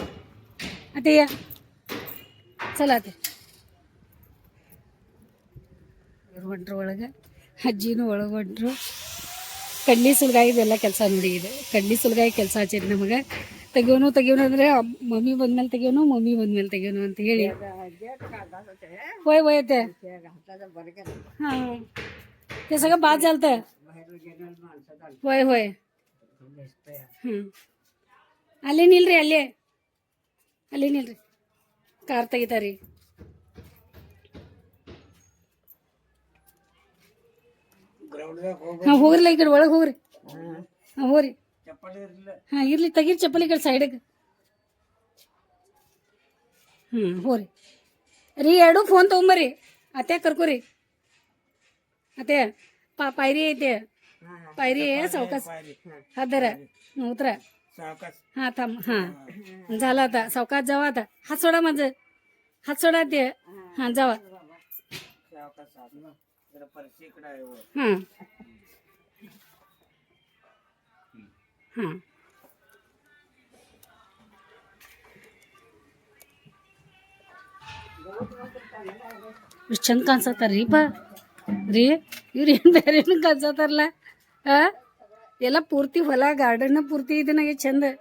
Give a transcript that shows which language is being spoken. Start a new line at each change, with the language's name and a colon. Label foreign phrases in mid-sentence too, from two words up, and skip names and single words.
Kannada: ಅತ್ತೆಯ್ಯ ಚಲ ಅತ್ತೆ ಹೊಂಟ್ರು ಒಳಗೆ. ಅಜ್ಜಿನೂ ಒಳಗೆ ಹೊಂಟ್ರು. ಕಡ್ಲಿ ಸುಲ್ಗಾಯಿ ಇದೆಲ್ಲ ಕೆಲಸ ನೋಡಿ. ಇದು ಕಡ್ಲಿ ಸುಲ್ಗಾಯಿ ಕೆಲಸ ಹಚ್ಚಿರಿ ನಮಗೆ. ತೆಗಿಯೋನು ಅಂದ್ರೆ ಮಮ್ಮಿ ಬಂದ್ಮೇಲೆ ತೆಗಿಯೋನು, ಮಮ್ಮಿ ಬಂದ್ಮೇಲೆ ತೆಗಿಯೋನು ಅಂತ ಹೇಳಿ
Marathi: होय होय ते. हां ते सगळं बाद झालतं. होय होय.
Kannada: ಅಲ್ಲಿ ನಿಲ್ರಿ, ಅಲ್ಲಿ ನಿಲ್ರಿ, ಕಾರ್ ತೆಗಿತಾರಿ. ಹಾಂ ಹೋಗ್ರಲ್ಲ, ಈ ಕಡೆ ಒಳಗೆ ಹೋಗ್ರಿ. ಹಾಂ ಹೋಗ್ರಿ. ಹಾಂ ಇರ್ಲಿ, ತೆಗೀರಿ ಚಪ್ಪಲಿ ಈ ಕಡೆ ಸೈಡಿಗೆ. ಹೋರಿ ರೀ. 2 ಫೋನ್ ತೊಗೊಂಬರ್ರಿ. ಅತ್ತೆ ಕರ್ಕೋರಿ. ಅತ್ತೆ ಪಾयरी ಐತೆ,
Marathi: पायरी आहे. सावकाश हात धरा, उतरा. हां थांब. हां झालं आता. सावकाश जावा आता. हात सोडा माझं, हात सोडा ते. हां जावा. हां हां
Kannada: ಎಷ್ಟು ಚಂದ ಕಾಣಿಸತ್ತಾರ ರೀ ಬಾ ರೀ. ಇವ್ರು ಏನು ಬೇರೆ ಕಾಣಿಸತ್ತಾರಲ್ಲ. ಎಲ್ಲ ಪೂರ್ತಿ ಹೊಲ, ಗಾರ್ಡನ್ ಪೂರ್ತಿ ಇದನ್ನಾಗೆ ಚಂದ.